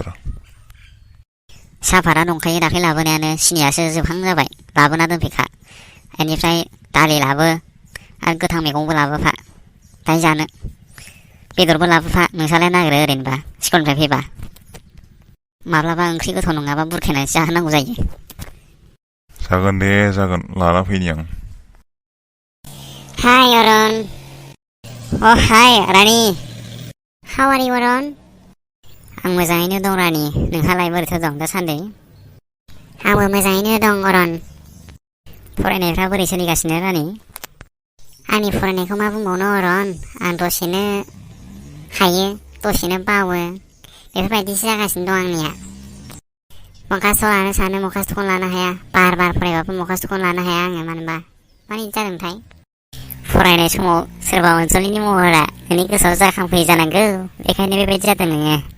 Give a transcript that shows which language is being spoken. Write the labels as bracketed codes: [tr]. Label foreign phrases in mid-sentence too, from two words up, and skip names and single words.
[brx] साहापाता दंखायो दाख्लै लाबोनायानो सिनियासो जोबहां जाबाय लाबोना दोनफैखा बेनिफ्राय दालि लाबो आरो गोथां मैगंबो लाबोफा दाय जानो बेदरबो लाबोफा नोंसालाय नागिरो ओरैनोबा स्कुलनिफ्राय फैबा माब्लाबा ओंख्रि गोथाव नङाबा बुरखायनानैसो जाहोनांगौ जायो जागोन दे जागोन लाना फैनि आं [en] Hi Oron Oh hi Rani How are you Oron [brx] आं मोजाङैनो दं रानि नोंहालाय बोरैथो दं दासान्दि आंबो मोजाङैनो दं अरन फरायनायफ्रा बोरै सोलिगासिनो रानि आंनि फरायनायखौ मा बुंबावनो अरन आं दसेनो हायो दसेनो बावो बेफोरबायदिसो जागासिनो दं आंनिया मखास्थ' लानो सानो मखास्थ'खौनो लानो हाया बार फरायबाबो मखास्थ'खौनो लानो हाया आङो मानोबा मानो बिदि जादोंथाय फरायनाय समाव सोरबा अनसुलिनि महरा नोंनि गोसोआव जाखांफैयो जानांगौ बेखायनो बेबायदि जादों नोङो